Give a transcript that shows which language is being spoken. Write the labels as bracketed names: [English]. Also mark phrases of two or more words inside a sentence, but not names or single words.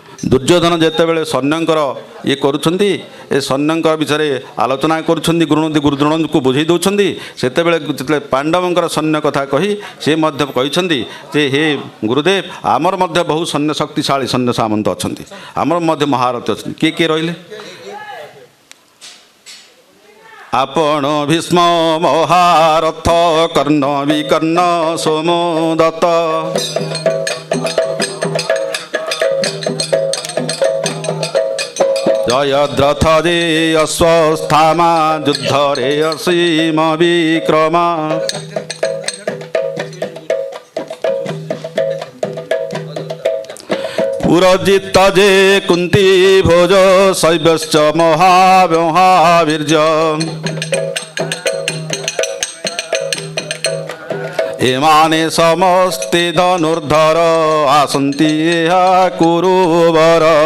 [Odia] ଦୁର୍ଯ୍ୟୋଧନ ଯେତେବେଳେ ସୈନ୍ୟଙ୍କର ଯେ କରୁଛନ୍ତି ଏ ସୈନ୍ୟଙ୍କର ବିଷୟ ଆଲୋଚନା କରୁଛନ୍ତି ଗୁରୁଦ୍ରୋଣ କୁ ବୁଝେ ଦୌରାନ ସେତେବେଳେ ଯେତେବେଳେ ପାଣ୍ଡବଙ୍କର ସୈନ୍ୟ କଥା କହି ସେ ମଧ୍ୟ କହିଛନ୍ତି ଯେ ହେ ଗୁରୁଦେବ ଆମର ମଧ୍ୟ ବହୁ ସୈନ୍ୟ ଶକ୍ତିଶାଳୀ ସୈନ୍ୟ ସାମନ୍ତ ଅଛନ୍ତି ଆମର ମଧ୍ୟ ମହାରଥୀ ଅଛନ୍ତି କେ କେ ରହିଲେ ଆପଣ ଭୀଷ୍ମ ମହାରଥ କର୍ଣ୍ଣ ବିକର୍ଣ୍ଣ ସୋମଦତ୍ତ ଜୟଦ୍ରଥ ଯେ ଅଶ୍ୱସ୍ଥାମା ଯୁଦ୍ଧ ରେ ଅସୀମ ବିକ୍ରମା ପୁରଜିତ ଯେ କୁନ୍ତୀ ଭୋଜ ଶୈବଶ୍ଚ ମହାବୀର୍ଯ୍ୟ ଏମାନେ ସମସ୍ତେ ଧନୁର୍ଦ୍ଧର ଆସନ୍ତି କୁରୁବର